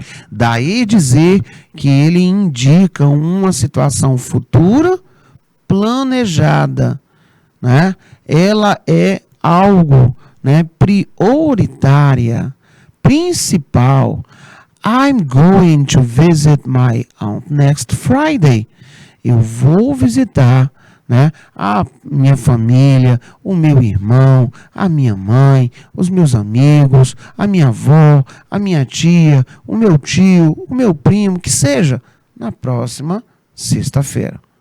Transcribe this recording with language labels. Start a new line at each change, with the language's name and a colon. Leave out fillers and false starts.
Portuguese: Daí dizer que ele indica uma situação futura planejada, né? Ela é algo, né, prioritária, principal.
English: I'm going to visit my aunt next Friday.
Portuguese: Eu vou visitar, né, a minha família, o meu irmão, a minha mãe, os meus amigos, a minha avó, a minha tia, o meu tio, o meu primo, que seja, na próxima sexta-feira.